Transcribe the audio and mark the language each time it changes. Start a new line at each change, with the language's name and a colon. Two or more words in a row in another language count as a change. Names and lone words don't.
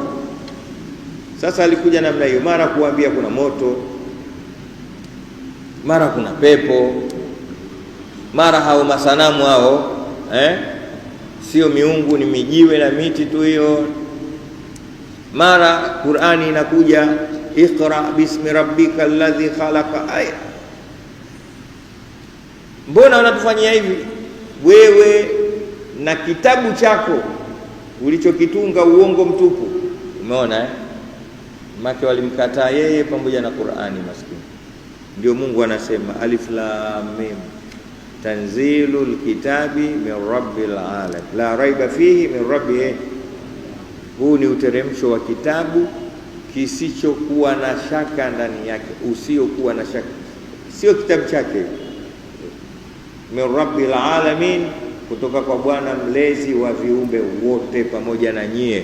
Swahili: Sasa alikuja namna hiyo, mara kuambia kuna moto, mara kuna pepo, mara hao masanamu hao sio miungu, ni mijiwe na miti tu hiyo. Mara Qur'ani inakuja
Arabic: اقرأ باسم ربك الذي خلق.
Swahili: Aya, mbona unatufanyia hivi? Wewe na kitabu chako ulichokitunga uongo mtupu. Umeona Maki walimkataa yeye pamoja na Qur'ani maskini. Ndio Mungu anasema
Arabic: الم تنزيل الكتاب من رب العالمين لا ريب فيه من ربي.
Swahili: Huu ni uteremsho wa kitabu kisichokuwa na shaka ndani yake, usiokuwa na shaka. Sio kitabu chake,
Arabic: من رب العالمين,
Swahili: kutoka kwa Bwana mlezi wa viumbe wote pamoja na nyie.